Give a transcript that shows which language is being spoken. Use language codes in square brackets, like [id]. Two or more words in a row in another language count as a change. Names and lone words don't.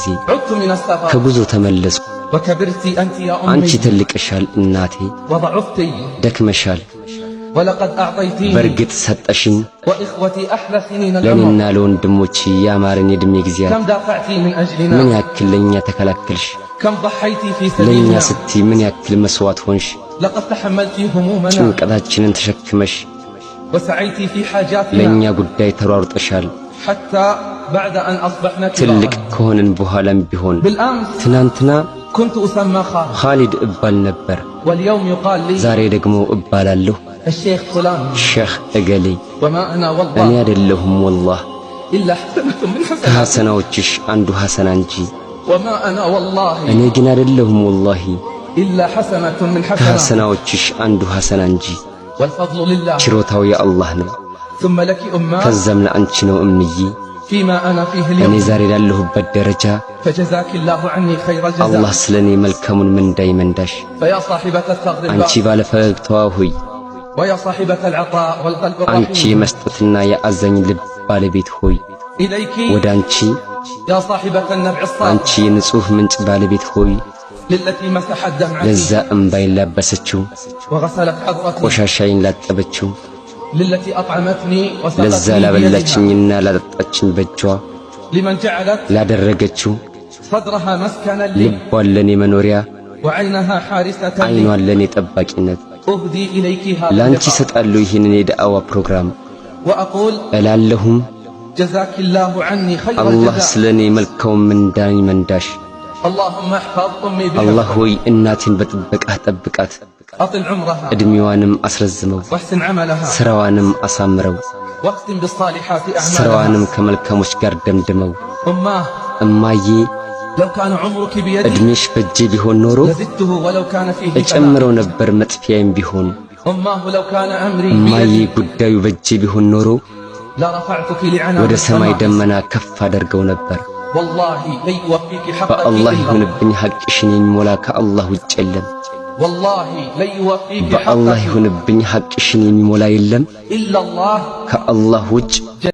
[ar] عدت من السفر [am] ከጉዞ ተመለስኩ [ar] وكبرت أنت يا [am] አንቺ [ar] أمي [am] ትልቅሻል እናቴ [ar] وضعفت [am] ደክመሻል [ar] ولقد أعطيتيني [am] በእርግጥ ሰጠሽኝ [ar] وإخوتي أحلى سنين [am] ለእኔና [ar] العمر [am] ለወንድሞቼ ያማረን የዕድሜ ጊዜያት [ar] كم دافعتي من [am] ምን [ar] أجلنا [am] ያክል ለእኛ ተከላከልሽ [ar] كم ضحيتي في [am] ለእኛ [ar] سبيلنا [am] ስትይ ምን ያክል መስዋዕት ሆንሽ [ar] لقد تحملتي همومنا [am] ጭንቀታችንን ተሸክመሽ [ar] وسعيتي في [am] ለእኛ [ar] حاجاتنا [am] ጉዳይ ተሯሩጠሻል [ar] حتى بعد أن أصبحنا [am] ትልቅ [ar] كبارا [am] ከሆንን በኋላም ቢሆን [ar] بالأمس [am] ትናንትና [ar] كنت أسمى خالد [am] ኻሊድ እባል ነበር [ar] واليوم يقال لي [am] ዛሬ ደግሞ እባላለሁ [ar] الشيخ فلان [am] ሼኽ እገሌ [ar] وما أنا [am] እኔ [ar] والله [am] አይደለሁም ወላህ [ar] إلا حسنة من حسنات [am] ከሐሰናዎችሽ አንዱ ሐሰና እንጂ [ar] وما أنا والله [am] እኔ ግን አይደለሁም ወላሂ [ar] إلا حسنة من حسنات [am] ከሐሰናዎችሽ አንዱ ሐሰና እንጂ [ar] والفضل لله [am] ችሮታው የአላህ ነው [ar] ثم لك أمة [am] ከዛም ለአንቺ ነው እምዬ [ar] فيما أنا فيه [am] እኔ [ar] اليوم [am] ዛሬ ላለሁበት ደረጃ [ar] فجزاك الله عني خير [am] አላህ [ar] الجزاء [am] ስለኔ መልካሙን ምንዳ ይመንዳሽ [ar] فيا صاحبة الثغر [am] አንቺ [ar] الباطل [am] ባለፈገግታዋ ሆይ [ar] ويا صاحبة العطاء والقلب [am] አንቺ [ar] الرحيم [am] የመስጠትና የአዛኝ ልብ ባለቤት ሆይ [ar] إليك [am] ወደ አንቺ [ar] يا صاحبة النبع [am] አንቺ [ar] الصافي [am] የንጹህ ምንጭ ባለቤት ሆይ [ar] للتي مسحت دمعتي [am] ለዛ እምባይን ላበሰችው [ar] وغسلت حضرتي [am] ቆሻሻይን ላጠበችው [ar] للتي أطعمتني [am] ለዛ [ar] وسقتني بيدها [am] ላበላችኝና ላጠጣችኝ በእጇ [ar] لمن جعلت [am] ላደረገችው [ar] صدرها مسكنا لي [am] ልቧን ለኔ መኖሪያ [ar] وعينها حارسة لي [am] አይኗን ለኔ ጠባቂነት [ar] أهدي إليك هذا [am] ላንቺ [ar] اللقاء [am] ሰጣለሁ ይህንን የዳዕዋ ፕሮግራም [ar] وأقول [am] እላለሁም [ar] جزاك الله عني خير [am] አላህ [ar] الجزاء [am] ስለኔ መልካሙን ምንዳን ይመንዳሽ [ar] اللهم احفظ أمي [am] አላህ [ar] بحفظك [am] ሆይ እናቴን በጥበቃህ ጠብቃት [ar] أطل عمرها [am] እድሜዋንም አስረዝመው [ar] واحسن عملها [am] ስራዋንም አሳምረው [ar] واختم بالصالحات أعمالها [am] ስራዋንም ከመልካሞች ጋር ደምድመው [ar] أماه [am] እማዬ [ar] لو كان عمرك بيدي [am] እድሜሽ በእጄ ቢሆን ኖሮ [ar] لزدته ولو كان فيه [am] እጨምረው ነበር መጥፊያዬም ቢሆን [ar] أماه لو كان أمري [am] እማዬ [ar] بيدي [am] ጉዳዩ በእጄ ቢሆን ኖሮ [ar] لرفعتك لعنان [am] ወደ ሰማይ [ar] السماء [am] ደመና ከፍ አደርገው ነበር [ar] والله لن يوفيك حقك [am] በአላህ [ar] إلا [am] ይሁንብኝ ሐቅሽን የሚሞላ ከአላህ ውጭ የለም። [ar] والله لن يوفيك [am] በአላህ [ar] حقك [am] ይሁንብኝ ሐቅሽን የሚሞላ የለም [ar] إلا الله [am] ከአላህ ውጭ